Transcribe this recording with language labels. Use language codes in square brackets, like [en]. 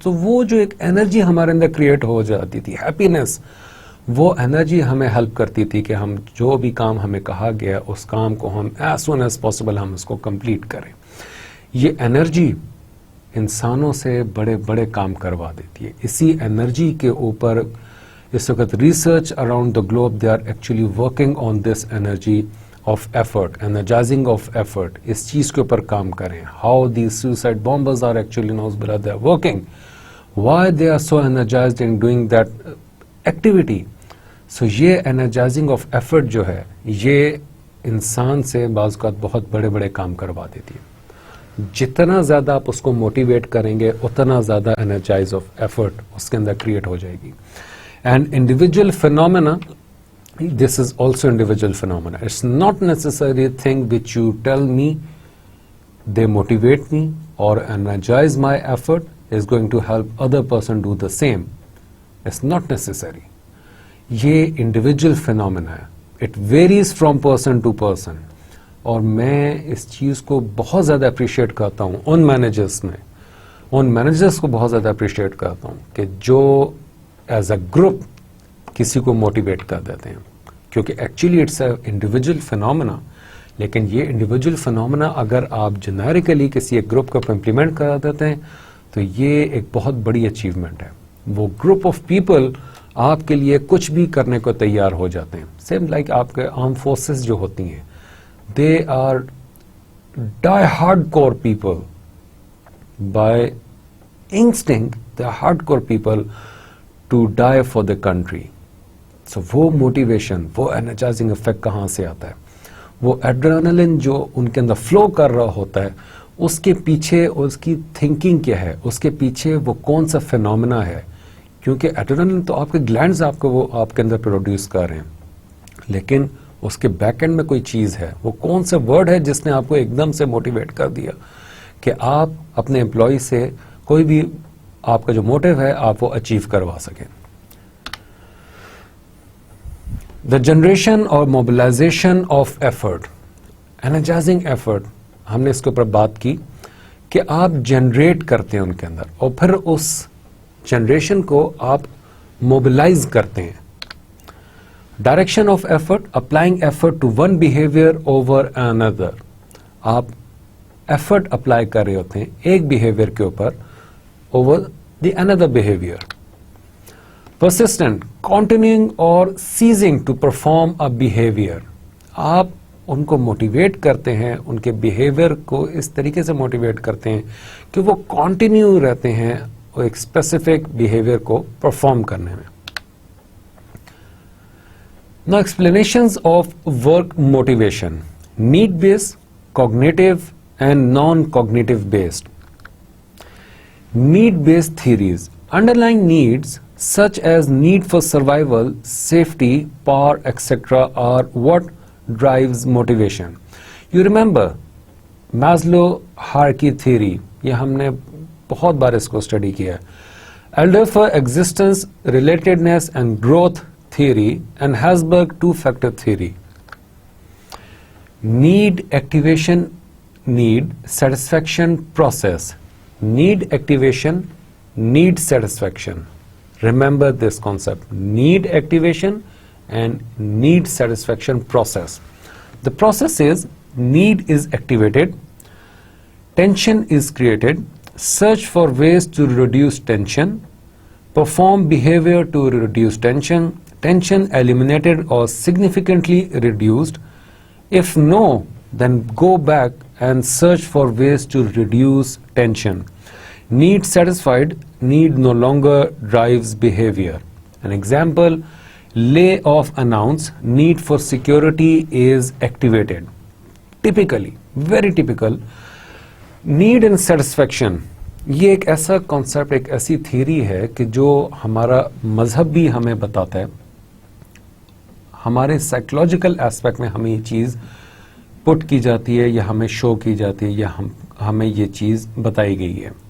[ur] تو وہ جو ایک انرجی ہمارے اندر کریٹ ہو جاتی تھی, ہیپینس, وہ انرجی ہمیں ہیلپ کرتی تھی کہ ہم جو بھی کام ہمیں کہا گیا اس کام کو ہم [en] as soon as possible [ur] ہم اس کو کمپلیٹ کریں. یہ انرجی انسانوں سے بڑے بڑے کام کروا دیتی ہے. اسی انرجی کے اوپر اس وقت [en] Research around the globe they are actually working on this energy of effort, energizing of effort. [ur] اس چیز کے اوپر کام کریں. [en] How the suicide bombers are actually knows blah they are working, why they are so energized in doing that activity. [ur] سو یہ انرجائزنگ of effort جو ہے یہ انسان سے بعض اوقات بہت بڑے بڑے کام کروا دیتی ہے. جتنا زیادہ آپ اس کو موٹیویٹ کریں گے اتنا زیادہ انرجائز آف ایفرٹ اس کے اندر کریٹ ہو جائے گی. [en] And individual phenomena, this is also individual phenomena. It's not necessarily a thing which you tell me, they motivate me or energize my effort is going to help other person do the same. It's not necessary. [ur] یہ individual phenomena ہے. [en] It varies from person to person. [ur] اور میں اس چیز کو بہت زیادہ appreciate کرتا ہوں ان مینیجرس میں, ان مینیجرس کو بہت زیادہ اپریشیٹ کرتا ہوں کہ جو ایز اے گروپ کسی کو موٹیویٹ کر دیتے ہیں, کیونکہ [en] Actually it's a individual phenomena. [ur] لیکن یہ انڈیویجول فینومینا اگر آپ جنیرکلی کسی ایک گروپ کو امپلیمنٹ کرا دیتے ہیں تو یہ ایک بہت بڑی اچیومنٹ ہے. وہ گروپ آف پیپل آپ کے لیے کچھ بھی کرنے کو تیار ہو جاتے ہیں. [en] same like [ur] آپ کے آرم فورسز جو ہوتی ہیں, [en] they are die hardcore people by instinct. They are hardcore people to die for the country. [ur] So وہ موٹیویشن, وہ انرجائزنگ افیکٹ کہاں سے آتا ہے؟ وہ ایڈرینلن جو ان کے اندر فلو کر رہا ہوتا ہے, اس کے پیچھے اس کی تھنکنگ کیا ہے, اس کے پیچھے وہ کون سا فینومینا ہے. کیونکہ ایڈرینلن تو آپ کے گلینڈز آپ کو وہ آپ کے اندر پروڈیوس کر رہے ہیں, لیکن اس کے بیک اینڈ میں کوئی چیز ہے. وہ کون سا ورڈ ہے جس نے آپ کو ایک دم سے موٹیویٹ کر دیا کہ آپ اپنے امپلائی سے کوئی بھی آپ کا جو موٹیو ہے آپ وہ اچیو کروا سکیں. [en] the generation اور mobilization of effort, energizing effort, [ur] ہم نے اس کے اوپر بات کی کہ آپ جنریٹ کرتے ہیں ان کے اندر, اور پھر اس جنریشن کو آپ موبلائز کرتے ہیں. [en] Direction of effort, applying effort to one behaviour over another. [ur] آپ ایفرٹ اپلائی کر رہے ہوتے ہیں ایک بہیویئر کے اوپر [en] Over the another behaviour. persistent, continuing or ceasing to perform a behavior. [ur] آپ ان کو موٹیویٹ کرتے ہیں, ان کے بیہیویئر کو اس طریقے سے موٹیویٹ کرتے ہیں کہ وہ کنٹینیو رہتے ہیں ایک اسپیسیفک بیہیویئر کو پرفارم کرنے میں. [en] Now explanations of work motivation: need based, cognitive and non-cognitive based. Need based theories. Underlying needs such as need for survival, safety, power, etc. are what drives motivation. You remember Maslow hierarchy theory, [ur] یہ ہم نے بہت بار اس کو study کیا ہے. [en] Alderfer existence, relatedness and growth theory and Herzberg two-factor theory. Need activation, need satisfaction process. Need activation, need satisfaction. Remember this concept: need activation and need satisfaction process. The process is need is activated, tension is created, search for ways to reduce tension, perform behavior to reduce tension, tension eliminated or significantly reduced. If no, then go back and search for ways to reduce tension. Need satisfied, need no longer drives behavior. An example: layoff announced, need for security is activated. Typically, very typical, need and satisfaction. [ur] یہ ایک ایسا concept, ایک ایسی theory ہے کہ جو ہمارا مذہب بھی ہمیں بتاتا ہے. ہمارے سائیکولوجیکل ایسپیکٹ میں ہمیں یہ چیز پٹ کی جاتی ہے یا ہمیں شو کی جاتی ہے یا ہمیں یہ چیز بتائی گئی ہے.